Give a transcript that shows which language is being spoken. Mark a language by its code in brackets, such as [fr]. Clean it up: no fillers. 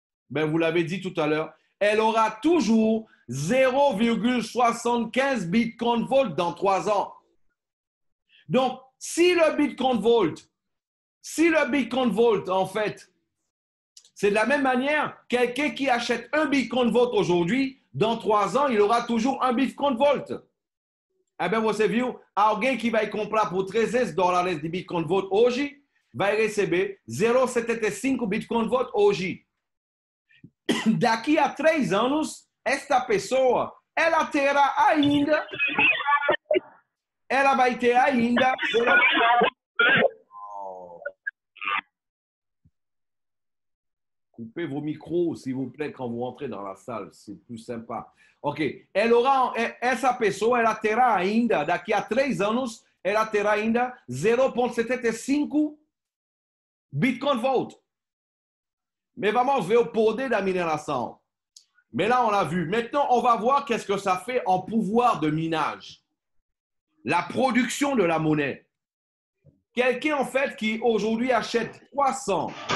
[fr] Ben, vous l'avez dit tout à l'heure, elle aura toujours 0,75 Bitcoin Vault dans 3 ans. Donc, si le Bitcoin Vault, en fait, c'est de la même manière, quelqu'un qui achète un Bitcoin Vault aujourd'hui, dans 3 ans, il aura toujours un Bitcoin Vault. Eh bien, [pt] você viu? Alguém que vai comprar por $300 de Bitcoin Vault hoje, vai receber 0,75 Bitcoin Vault hoje. Daqui a 3 anos, esta pessoa, ela terá ainda, ela vai ter ainda... [fr] Coupez vos micros, s'il vous plaît, quand vous rentrez dans la salle. C'est plus sympa. Ok. [pt] Essa pessoa, ela terá ainda, daqui a 3 anos, ela terá ainda 0,75 Bitcoin Vault. Mais vamos ver o poder da mineração. [fr] Mais là, on l'a vu. Maintenant, on va voir qu'est-ce que ça fait en pouvoir de minage. La production de la monnaie. Quelqu'un, en fait, qui aujourd'hui achète $300.